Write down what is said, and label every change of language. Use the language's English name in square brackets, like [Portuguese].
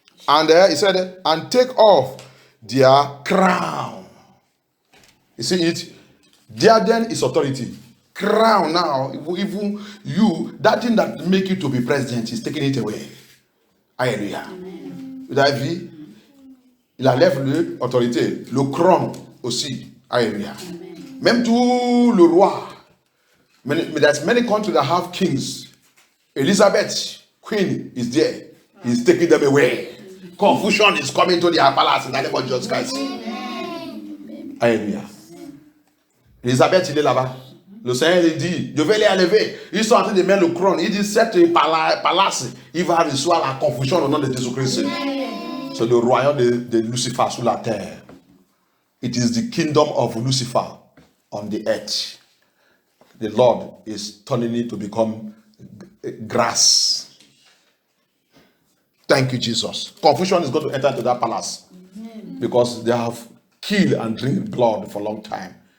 [English] And he said, and take off their crown. You see it? Diadem is authority. Crown now, even you, that thing that make you to be president is taking it away. [French] Alléluia. Vous avez vu? Il enlève l'autorité, le crown aussi. Alléluia. Même tout le roi. [English] There's many countries that have kings. Elizabeth, queen, is there. He's taking them away. Confusion is coming to their palace in the name of Jesus Christ. [French] Alléluia. Elizabeth, il est là-bas. Le Seigneur il dit, je vais les enlever. Ils sont en train de mettre le crâne. Il dit, cette palace, il va recevoir la confusion au nom de Jésus-Christ. C'est le royaume de Lucifer sur la terre. [English] It is the kingdom of Lucifer on the earth. The Lord is turning it to become grass. Thank you, Jesus. Confusion is going to enter into that palace because they have killed and drink blood for a long time.